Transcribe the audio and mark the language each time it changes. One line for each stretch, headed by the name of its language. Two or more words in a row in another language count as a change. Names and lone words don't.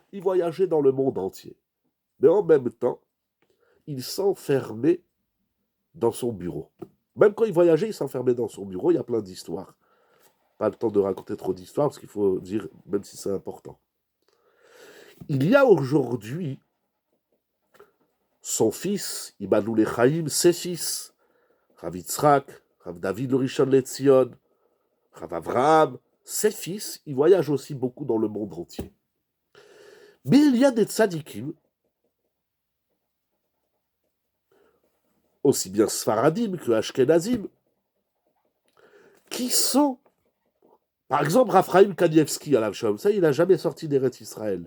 French: Il voyageait dans le monde entier. Mais en même temps, il s'enfermait dans son bureau. Même quand il voyageait, il s'enfermait dans son bureau. Il y a plein d'histoires. Pas le temps de raconter trop d'histoires, parce qu'il faut dire, même si c'est important. Il y a aujourd'hui son fils, Ibadou Lechaïm, ses fils, Rav Yitzhak, Rav David le Rishon LeZion, Rav Avraham, ses fils, ils voyagent aussi beaucoup dans le monde entier. Mais il y a des tzadikim, aussi bien Sfaradim que Ashkenazim, qui sont, par exemple, Raphaïm Kanievski à la Shalom, ça, il n'a jamais sorti d'Eretz Israël.